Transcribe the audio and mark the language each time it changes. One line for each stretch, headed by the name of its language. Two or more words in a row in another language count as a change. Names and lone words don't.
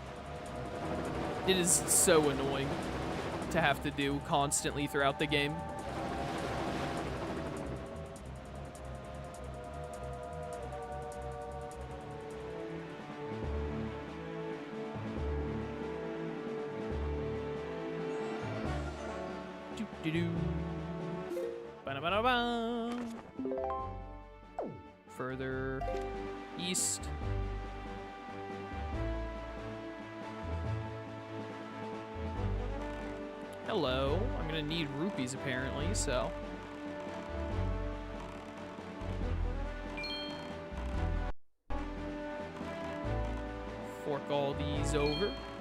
English: It is so annoying to have to do constantly throughout the game. Do-do-do. Ba-da-ba-da-ba. Further east. Hello. I'm gonna need rupees apparently, so. Fork all these over.